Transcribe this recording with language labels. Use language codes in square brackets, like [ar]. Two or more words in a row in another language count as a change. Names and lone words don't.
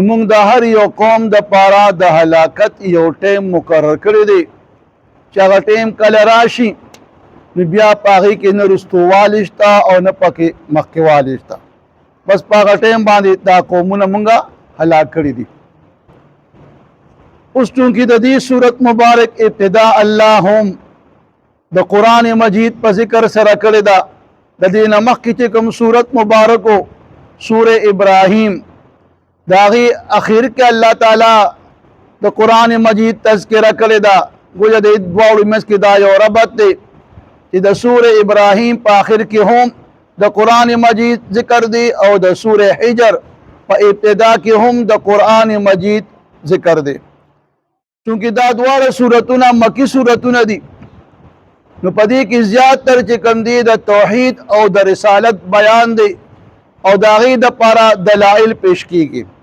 [ps] موږ د هر یو قوم د پاره د هلاکت یو ټیم مقرر کړی دی چې هغه ټیم کله راشي نو بیا په هغې کې نه رستوالی شته او نه پکې مخکېوالی شته بس په هغه ټیم باندې دا قومونه موږ هلاک کړي دي. اوس چونکې د دې صورت مبارک ابتدا الله هم د قرآن مجید په ذکر سره کړې ده. د دې نه مخکې چې کوم صورت مبارک و سورة ابراهیم داغی اخیر کے اللہ تعالی دا قرآن مجید تذکرہ کړی دا گویا دا دواړو منځ کې دا یو ربط دی چې د سورة ابراهیم په آخر کې هم د قرآن مجید ذکر دی او د سورة حجر په ابتدا کې هم د قرآن مجید ذکر دی. چونکہ دا دواړه سورتونه مکی سورتونه دي نو په دې کې زیات تر چې کوم دی د توحید او د رسالت بیان دی او د هغې دپاره دلائل پیش کیږي.